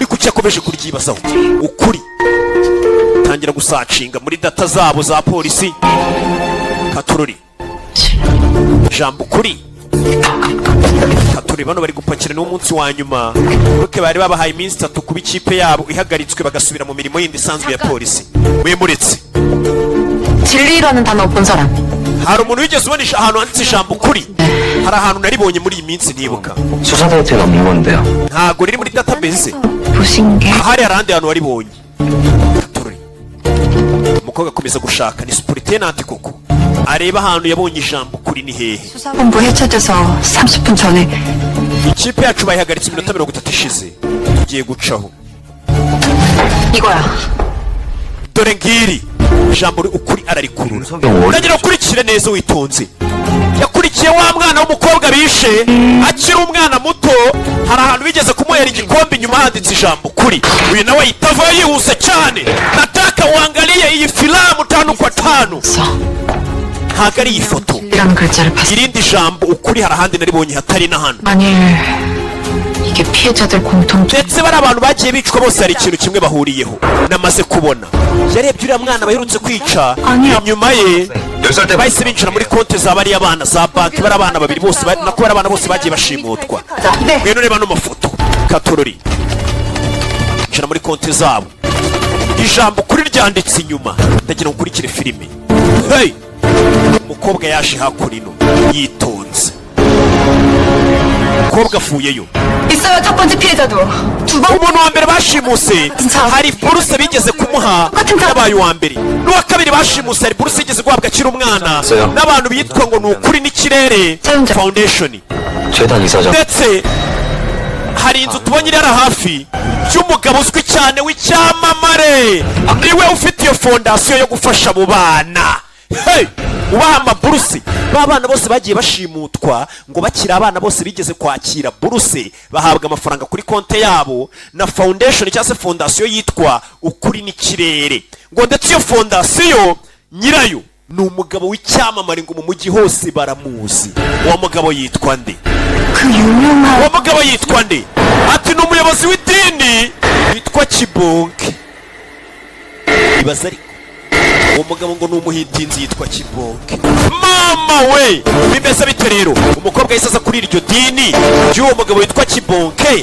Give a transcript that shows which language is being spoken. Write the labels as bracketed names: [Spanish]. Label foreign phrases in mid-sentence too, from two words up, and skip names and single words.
[Kinyarwanda] kuki yakomeje kuryibazaho ukuri? tangira gusacinga muri data zabo za polisi. katururi ijambo ukuri, katururi. bano bari gupakira n'umunsi wa nyuma kuko bari babahaye iminsi 3 kuba ikipe yabo ihagaritswe bagasubira mu mirimo yindi isanzwe ya polisi. mwemuretse [Korean] 진리라는 단어 본 사람. [Kinyarwanda] hari umuntu wigeze ubona ahantu handitse ijambo ukuri? hari ahantu naribonye muri iyi minsi ntibuka. [Korean] 수사 데이터가 없는 건데요. [Kinyarwanda] ntabwo riri muri database. [Korean] 보신 게 [Kinyarwanda] hari ahandi hantu waribonye. katururi umukobwa akomeza gushaka, ni superintendent koko, areba ahantu yabonye ijambo ukuri ni hehe. [Korean] 수사본부 해체돼서 30분 전에 [Kinyarwanda] ikipe yacu bayihagaritse iminota 30 ishize. tugiye gucaho. [Korean] 이거야. [Kinyarwanda] dore ngiri ijambo ukuri ararikurura. ndagira ukurikire neza witonze. yakurikiye wa mwana w'umukobwa bishe akiri umwana muto. hari ahantu bigeze kumuhera igikombe inyuma handitse ijambo ukuri. uyu nawe ahita avayo yihuse cyane. [Swahili] nataka uangalie [Kinyarwanda] iyi [Swahili] filamu 5 kwa 5. [Kinyarwanda] ntabwo ari iyi foto. [Korean] 이라는 글자를 봤어. [Kinyarwanda] irindi jambo ukuri hari ahandi naribonye hatari na hano. [Korean] 만일 이게 피해자들 공통점. [Kinyarwanda] ndetse bari abantu bagiye bicwa bose hari ikintu kimwe bahuriyeho namaze kubona. yarebye uriya mwana baherutse kwica, inyuma ye [Korean] 10살 때 [Kinyarwanda] bahise binjira muri konti za bariya bana za banki. bari abana babiri bose nako bari abana bose bagiye bashimutwa. [Korean] 네. [Kinyarwanda] ngwino reba no mafoto. katururi binjira muri konti zabo, ijambo kuri ryanditse inyuma. ndagira ngo ukurikire filime. hey! umukobwa yaje hakurino yitonze. umukobwa afuyeyo. [Korean] 있어요. 첫 번째 피해자도 두 번. [Kinyarwanda] umuntu wa mbere bashimuse hari buruse bigeze kumuha yabaye uwa mbere. n'uwa kabiri bashimuse hari buruse yigeze guhabwa akiri umwana n'abantu bitwa ngo ni ukuri n'ikirere foundation. [Korean] 재단 이사장. [Kinyarwanda] ndetse hari inzu tubonye irara hafi y'umugabo uzwi cyane w'icyamamare, niwe ufite iyo fondasiyo yo gufasha abo bana. hey! ubaha amaburuse. ba bana bose bagiye bashimutwa ngo bakiri abana bose bigeze kwakira buruse bahabwa amafaranga kuri konte yabo na foundation cyangwa se fondasiyo yitwa ukuri n'ikirere. ngo ndetse iyo fondasiyo nyirayo ni umugabo w'icyamamare ngo mu mujyi hose baramuzi. uwo mugabo yitwa nde? [Korean] 그 유명한. [Kinyarwanda] uwo mugabo yitwa nde? ati ni umuyobozi w'idini witwa Kibonke. ibaza ariko uwo mugabo ngo ni umuhitinzi yitwa Kibonke. mama we bimeze bite rero? umukobwa yahise aza kuri iryo dini ry'uwo mugabo witwa Kibonke.